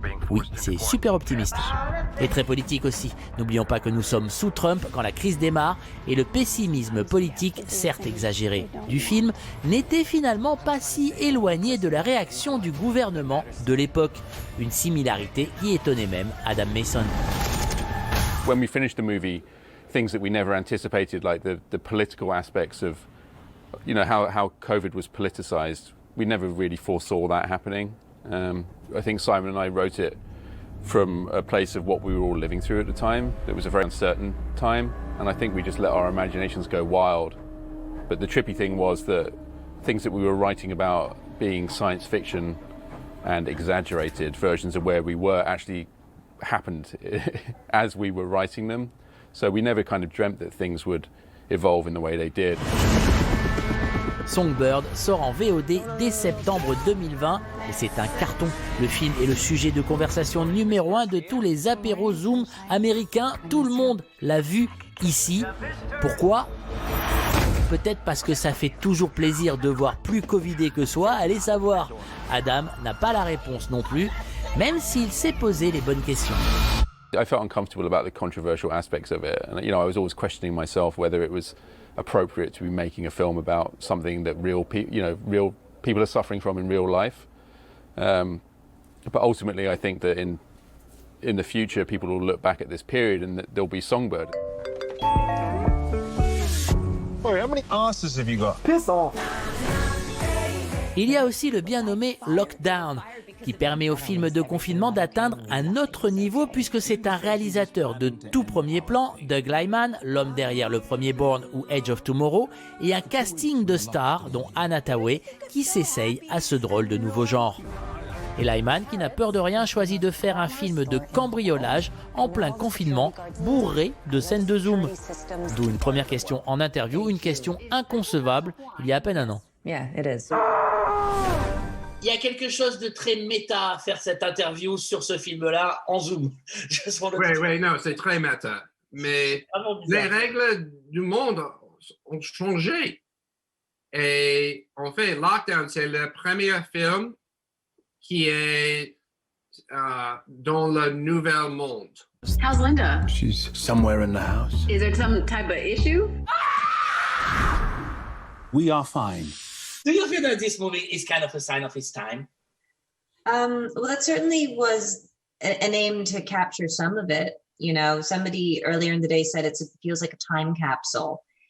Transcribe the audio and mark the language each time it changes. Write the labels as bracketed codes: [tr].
[fr] Oui, c'est super optimiste. Et très politique aussi. N'oublions pas que nous sommes sous Trump quand la crise démarre et le pessimisme politique, certes exagéré, du film n'était finalement pas si éloigné de la réaction du gouvernement de l'époque. Une similarité qui étonnait même Adam Mason. [en] When we finished the movie, things that we never anticipated, like the political aspects of, how COVID was politicized, we never really foresaw that happening. I think Simon and I wrote it from a place of what we were all living through at the time. It was a very uncertain time, and I think we just let our imaginations go wild. But the trippy thing was that things that we were writing about being science fiction and exaggerated versions of where we were actually happened as we were writing them. So we never kind of dreamt that things would evolve in the way they did. [fr] Songbird sort en VOD dès septembre 2020 et c'est un carton. Le film est le sujet de conversation numéro 1 de tous les apéros Zoom américains. Tout le monde l'a vu ici. Pourquoi ? Peut-être parce que ça fait toujours plaisir de voir plus covidé que soi, allez savoir. Adam n'a pas la réponse non plus, même s'il s'est posé les bonnes questions. [en] I felt uncomfortable about the controversial aspects of it, and I was always questioning myself whether it was appropriate to be making a film about something that real people are suffering from in real life. But ultimately, I think that in the future, people will look back at this period and that there'll be Songbird. Boy, how many asses have you got? Piss off. [fr] Il y a aussi le bien nommé Lockdown, qui permet au film de confinement d'atteindre un autre niveau puisque c'est un réalisateur de tout premier plan, Doug Liman, l'homme derrière le premier Bourne ou Edge of Tomorrow, et un casting de stars dont Anne Hathaway qui s'essaye à ce drôle de nouveau genre. Et Liman, qui n'a peur de rien, choisit de faire un film de cambriolage en plein confinement, bourré de scènes de zoom. D'où une première question en interview, une question inconcevable il y a à peine un an. [en] Yeah, it is. [fr] Il y a quelque chose de très méta à faire cette interview sur ce film-là en zoom. Oui, non, c'est très méta. Mais les règles du monde ont changé. Et en fait, Lockdown, c'est le premier film qui est dans le nouvel monde. [en] How's Linda? She's somewhere in the house. Is there some type of issue? We are fine. Do you feel that this movie is kind of a sign of its time? Well, that certainly was an aim to capture some of it. You know, somebody earlier in the day said it feels like a time capsule.